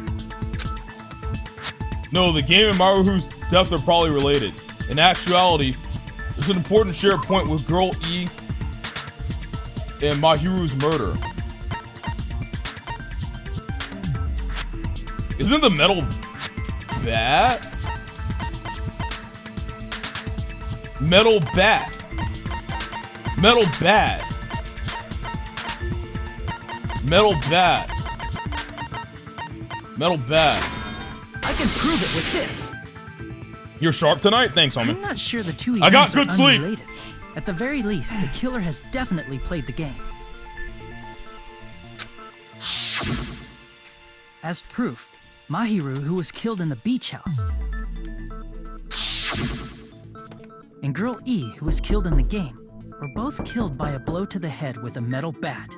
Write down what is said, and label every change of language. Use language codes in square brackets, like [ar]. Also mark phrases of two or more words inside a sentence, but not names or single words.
[en] No, the game and Maru's death are probably related. In actuality, there's an important shared point with Girl E and Mahiru's murder. Isn't the metal bat? Metal bat. Metal bat. Metal bat. Metal bat. I can prove it with this. You're sharp tonight? Thanks, homie. I'm not sure the two I got events good are sleep. unrelated. At the very least, the killer has definitely played the game. As proof, Mahiru, who was killed in the beach house, and Girl E, who was killed in the game, were both killed by a blow to the head with a metal bat.